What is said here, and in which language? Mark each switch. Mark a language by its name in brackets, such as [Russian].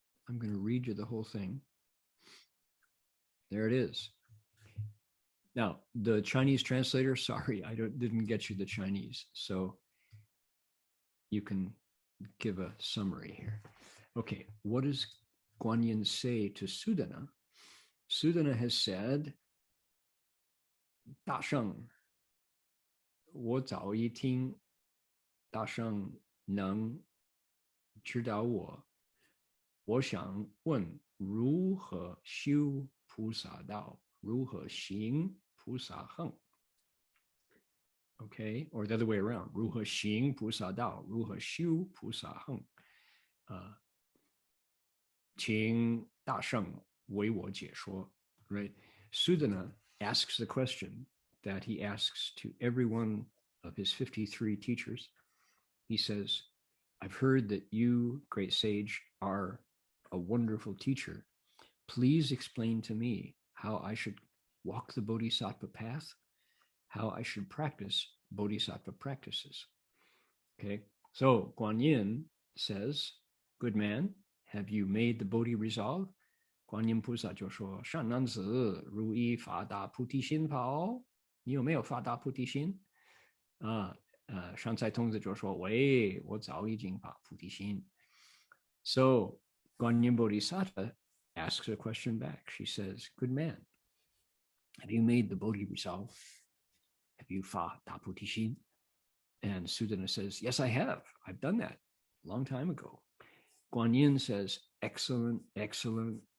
[English] I'm going to read you the whole thing. There it is. Now, the Chinese translator, sorry, I didn't get you the Chinese. So you can give a summary here. Okay, what does Guanyin say to Sudana? Sudana has said, [Chinese] 大圣,我早已听大圣能指导我，我想问如何修菩萨道，如何行菩萨行。 [English] Okay, or the other way around, [Chinese] 如何行菩萨道，如何修菩萨行。请大圣为我解说。 [English] Right? Sudana asks the question that he asks to every one of his 53 teachers. He says, I've heard that you, great sage, are a wonderful teacher. Please explain to me how I should walk the Bodhisattva path, how I should practice Bodhisattva practices. Okay, so Guanyin says, good man, have you made the Bodhi resolve? [Chinese] 观音菩萨就说：“善男子，如意发大菩提心跑，你有没有发大菩提心？” 上菜童子就说：“喂，我早已经发菩提心。” [English] So Guanyin Bodhisattva asks a question back. She says, "Good man, have you made the Bodhi resolve? Have you fa da puti xin?" And Sudana says, "Yes, I have. I've done that a long time ago." Guanyin says, "Excellent, excellent.